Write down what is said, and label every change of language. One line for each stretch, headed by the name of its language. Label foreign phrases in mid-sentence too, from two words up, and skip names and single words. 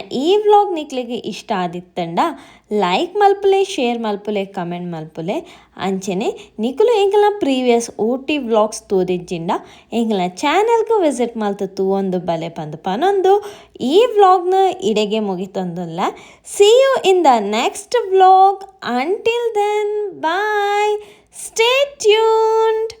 Tulu: ಈ ವ್ಲಾಗ್ ನಿಕ್ಲಿಗೆ ಇಷ್ಟ ಆದಿತ್ತಂಡ ಲೈಕ್ ಮಲ್ಪುಲೆ ಶೇರ್ ಮಲ್ಪುಲೆ ಕಮೆಂಟ್ ಮಲ್ಪುಲೆ ಅಂಚೆನೆ ನಿಕುಲು ಎಂಕಲ್ನ
English: previous Ooty vlogs
Tulu: ತೋದಿಜ್ಜಿಂಡ ಎಂಕಲ್ನ ಚಾನೆಲ್ಗೆ ವಿಸಿಟ್ ಮಲ್ತು ತೂವೊಂದು ಬಲೆ ಪಂದು ಪನೊಂದು ಈ ವ್ಲಾಗ್ನ ಇಡೆಗೆ ಮುಗಿತೊಂದುಲ್ಲ
English: see you in the next vlog until then bye stay tuned.